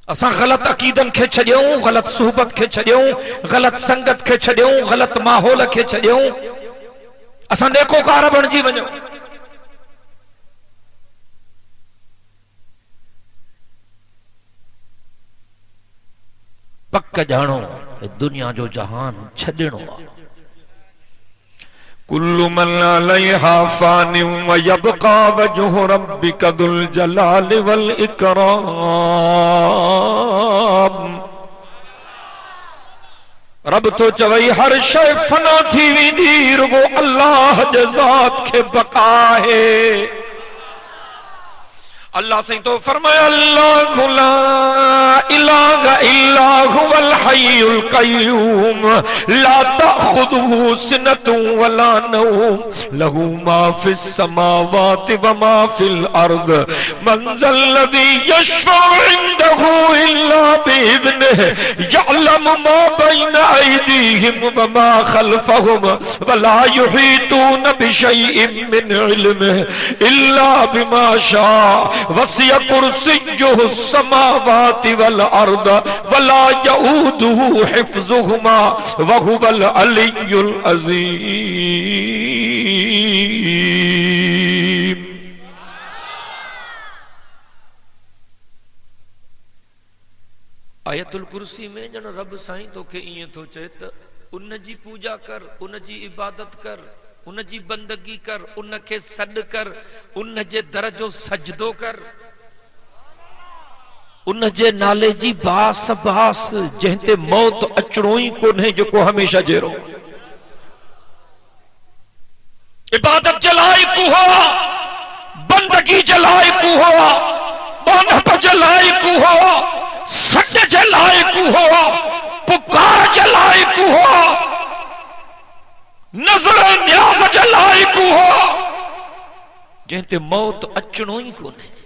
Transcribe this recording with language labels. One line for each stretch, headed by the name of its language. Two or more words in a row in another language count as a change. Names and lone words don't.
Sindhi: असां गलत अकीदन खे छॾियूं, गलत सुहबत खे छॾियूं, गलत संगत खे छॾियूं, गलत माहौल खे छॾियूं, असां नेकोकार बणिजी वञूं। पक ॼाणो दुनिया जो जहान छॾिणो आहे।
Arabic: كل من عليها فان ويبقى وجه ربك ذو الجلال والإكرام.
Sindhi: रब तो चवई हर शइ फना थी वेंदी, रुगो अल्लाह जे ज़ात खे बका है। अल्लाह से तो फरमाया
Arabic: الله لا إله إلا هو الحي القيوم لا تأخذه سنة ولا نوم له ما في السماوات وما في الأرض من ذا الذي يشفع عنده إلا بإذنه يعلم ما بين أيديهم وما خلفهم ولا يحيطون بشيء من علمه إلا بما شاء وسع كرسيه السماوات والأرض ولا يؤوده حفظهما وهو العلي العظيم.
Sindhi: आयतुल कुर्सी में जन रब साईं तोखे ईअं थो चए त उन जी पूजा कर, उन जी इबादत कर, उन जी बंदगी कर, उन के सॾ कर, उन जे दर जो सजदो कर, उन जे नाले जी बास बास जंहिंते मौत अचणो ई कोन्हे, जेको हमेशा जहिड़ो। इबादत जे लाइक़ हुआ, बंदगी जे लाइक़ हुआ, बानप जे लाइक़ हुआ, सॾ जे लाइक़ हुआ, पुकार जे लाइक़ हुआ, नज़र न्याज़ जे लाइक़ हुआ, जंहिंते मौत अचणो ई कोन्हे।